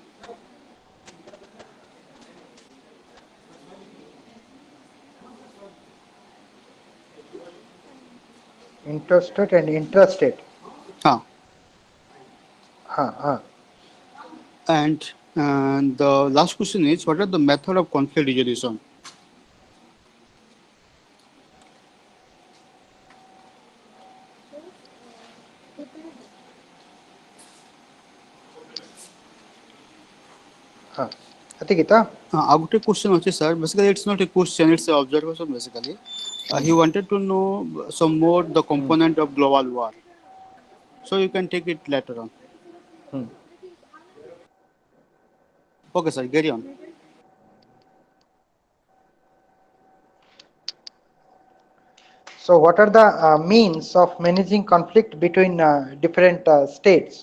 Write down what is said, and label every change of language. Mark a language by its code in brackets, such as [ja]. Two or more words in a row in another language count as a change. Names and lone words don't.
[en] interstate and intrastate? Huh. Huh. And the last question is, what are the method of conflict resolution? Huh. [or] ଏତିକି ତ? ଆଉ ଗୋଟେ question ଅଛି sir. [en] Basically, it's not a question; it's an observation. Basically, he wanted to know some more the component of global war. So you can take it later on. Okay, sir. Carry on. So what are the means of managing conflict between different states?